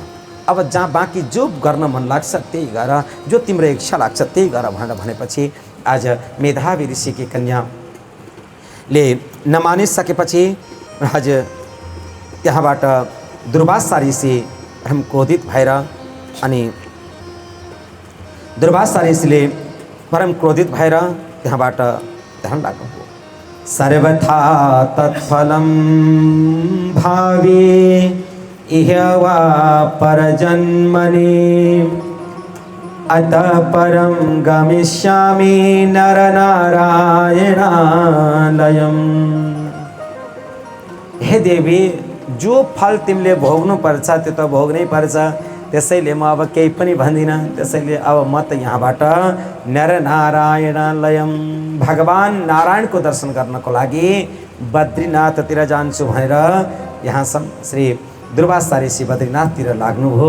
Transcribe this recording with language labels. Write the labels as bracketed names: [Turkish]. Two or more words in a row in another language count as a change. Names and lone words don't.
[Nepali] अब जहाँ बाँकी जो गर्न मन लाग्छ त्यही गर, जो तिम्रो इच्छा लाग्छ त्यही गर भनेर भनेपछि आज मेधावी ऋषिकी कन्याले नमानिसकेपछि आज त्यहाँबाट दुर्वासा ऋषि हम क्रोधित भएर अनि दुर्वासा ऋषिले परम क्रोधित भएर त्यहाँबाट ध्यान लाग्नुभयो। [Sanskrit] सर्वथा तत्फलं भावी इह वा परजन्मनि अतः परं गमिष्यामि नरनारायणालयम्। [Nepali] हे देवी, जो फल तिमीले भोग्नुपर्छ त्यो त भोग्नै पर्छ, त्यसैले म अब केही पनि भन्दिनँ। त्यसैले अब म त यहाँबाट नरनारायणालयम भगवान नारायणको दर्शन गर्नको लागि बद्रीनाथतिर जान्छु भनेर यहाँसम्म श्री दुर्वासा ऋषि बद्रीनाथतिर लाग्नुभयो।